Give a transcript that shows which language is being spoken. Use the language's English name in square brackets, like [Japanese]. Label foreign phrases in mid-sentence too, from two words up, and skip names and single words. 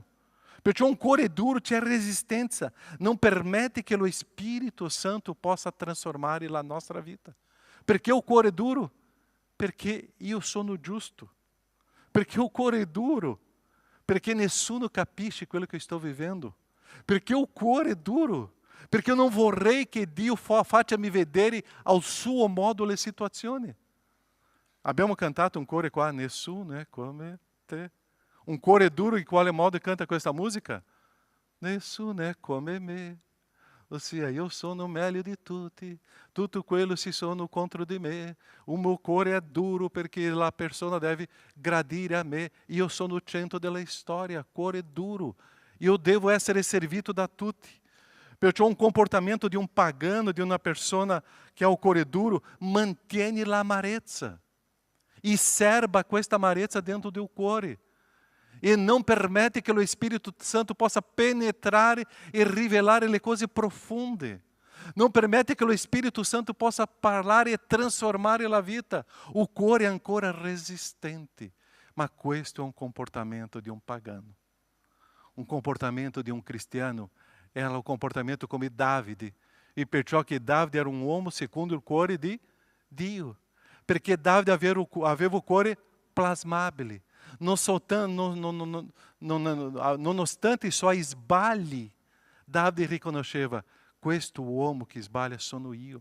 [Italian] Perciò un cuore duro c'è resistenza, non permette che lo Spirito Santo possa trasformare la nostra vita. Perché o cuore duro? Perché io sono giusto. Perché o cuore duro? perché nessuno capisce quello che sto vivendo, perché o cuore è duro, perché [Portuguese] eu não [Italian] vorrei che Dio faccia-mi vedere al suo modo le situazioni. Abbiamo cantato un cuore qua, nessuno è come te. Un cuore duro, in quale modo canta questa musica? Nessuno è come me. Ossia, io sono meglio di tutti, tutto quello si sono contro di me. [Portuguese] O meu [Italian] cuore è duro perché la persona deve gradire a me. Io sono il centro della storia, cuore duro. Io devo essere servito da tutti. Perciò un comportamento di un pagano, di una persona che ha il cuore duro, mantiene l'amarezza. E serba questa amarezza dentro del cuore. [Portuguese] E não permite que o Espírito Santo possa penetrar e revelar le cose profonde. Não permite que o Espírito Santo possa falar e transformar a vida. O cuore é ancora resistente. Mas questo é comportamento de pagano. Comportamento de cristiano é o comportamento come Davide. [Italian] E perciò che Davide era uomo secondo il cuore di Dio. Perché Davide aveva o cuore plasmabile. Nonostante i suoi sbagli, Davide riconosceva: questo uomo che sbaglia sono io.